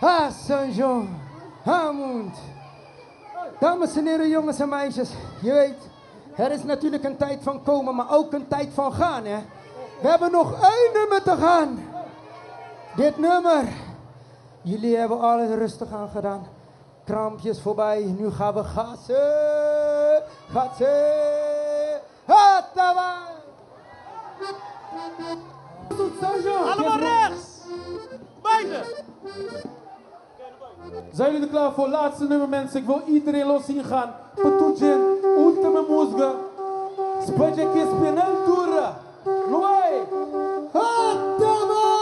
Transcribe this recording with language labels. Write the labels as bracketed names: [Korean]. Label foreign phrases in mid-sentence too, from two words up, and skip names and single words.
[Dutch] Saint-Jean. Hamond. Dames en heren, jongens en meisjes. Je weet, er is natuurlijk een tijd van komen, maar ook een tijd van gaan, hè. We hebben nog 1 nummer te gaan. Dit nummer. Jullie hebben alles rustig aan gedaan. Krampjes voorbij. Nu gaan we gassen. Gassen. Hattawa. Allemaal rechts! Beide! Zijn jullie er klaar voor? Laatste nummer, mensen. Ik wil iedereen los zien gaan. Petujin, ultima musga. Spanje que penaltura. Luai! Hattawa.